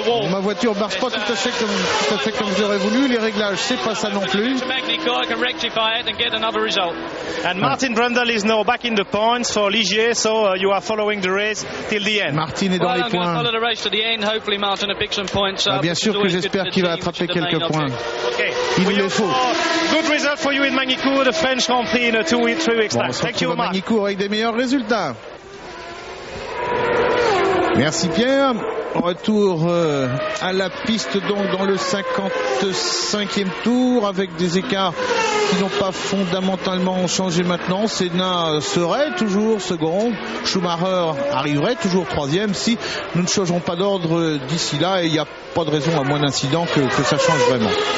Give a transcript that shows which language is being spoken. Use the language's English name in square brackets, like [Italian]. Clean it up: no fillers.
[French] Ma voiture ne marche pas tout à fait comme j'aurais voulu. Les réglages, c'est pas ça non plus. [English] And Martin Brundle is now back in the points for Ligier, so you are following the race till the end. [French] Martin est dans les points. Bien sûr que j'espère qu'il va attraper quelques points. Il nous les faut. [English] Good result for you in Magny-Cours, the French Grand Prix in a 3 weeks time. [French] On se retrouve à Magny-Cours avec des meilleurs résultats. Merci Pierre. Retour à la piste donc dans le 55e tour avec des écarts qui n'ont pas fondamentalement changé maintenant. Senna serait toujours second, Schumacher arriverait toujours troisième si nous ne changerons pas d'ordre d'ici là, et il n'y a pas de raison à moins d'incidents que ça change vraiment.